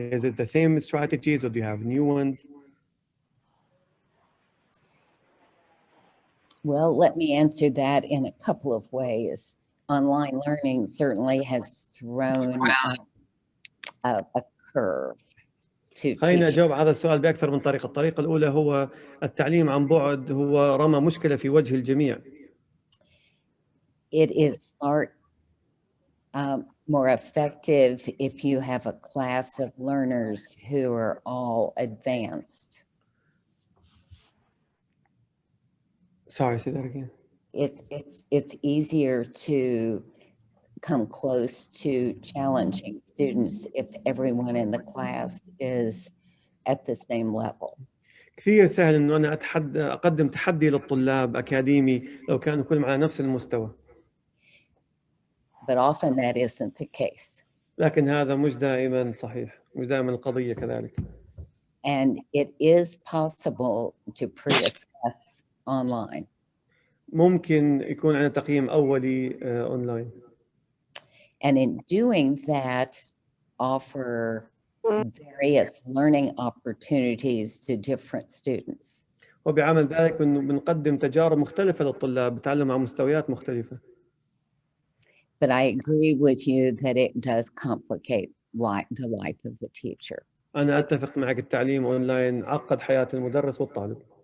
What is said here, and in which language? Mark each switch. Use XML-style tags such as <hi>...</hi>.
<en>Is it the same strategies or do you have new ones? Well, let me answer that in a couple of ways. Online learning certainly has thrown a curve to</en> <ar>خلينا</ar> <en>teaching.</en> <ar>أجاوب على هذا السؤال بأكثر من طريقة. الطريقة الأولى هو التعليم عن بعد هو رمى مشكلة في وجه الجميع.</ar> <en>It is far more effective if you have a class of learners who are all advanced. Sorry, say that again. It's easier to come close to challenging students if everyone in the class is at the same level.</en> <ar>كثير سهل إنه أنا أقدم تحدي للطلاب أكاديمي لو كانوا كلهم على نفس المستوى.</ar> <en>But often that isn't the case.</en> <ar>لكن هذا مش دائما صحيح، مش دائما القضية كذلك.</ar> <en>And it is possible to pre-assess online.</en> <ar>ممكن يكون عندنا تقييم أولي أونلاين.</ar> <en>And in doing that, offer various learning opportunities to different students.</en> <ar>وبعمل ذلك بنقدم تجارب مختلفة للطلاب بتعلم على مستويات مختلفة.</ar> <en>But I agree with you that it does complicate the life of the teacher.</en> <ar>أنا أتفق معك، التعليم أونلاين عقد حياة المدرس والطالب.</ar>